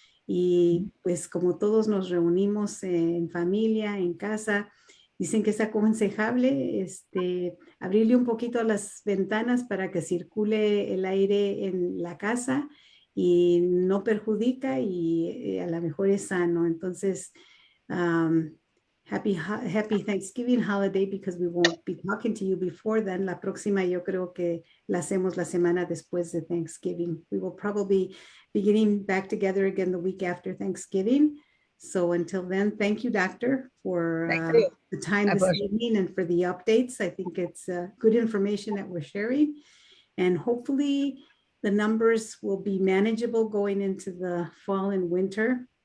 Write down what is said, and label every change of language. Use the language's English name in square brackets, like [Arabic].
[Spanish] Y pues como todos nos reunimos en familia, en casa, dicen que es aconsejable abrirle un poquito a las ventanas para que circule el aire en la casa y no perjudica y a lo mejor es sano. Entonces, [English] happy Thanksgiving holiday, because we won't be talking to you before then. [Spanish] La próxima yo creo que la hacemos la semana después de Thanksgiving. [English] We will probably be getting back together again the week after Thanksgiving. So until then, thank you, Doctor, for the time this evening and for the updates. I think it's good information that we're sharing. And hopefully the numbers will be manageable going into the fall and winter.